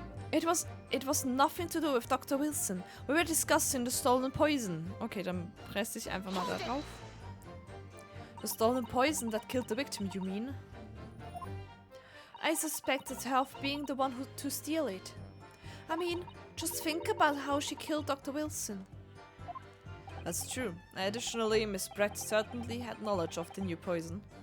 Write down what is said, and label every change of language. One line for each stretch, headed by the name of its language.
English: It was nothing to do with Dr. Wilson. We were discussing the stolen poison.
German: Okay, dann presse ich einfach mal da drauf.
English: The stolen poison that killed the victim, you mean? I suspected her of being the one to steal it. I mean, just think about how she killed Dr. Wilson. That's true. Additionally, Miss Brett certainly had knowledge of the new poison.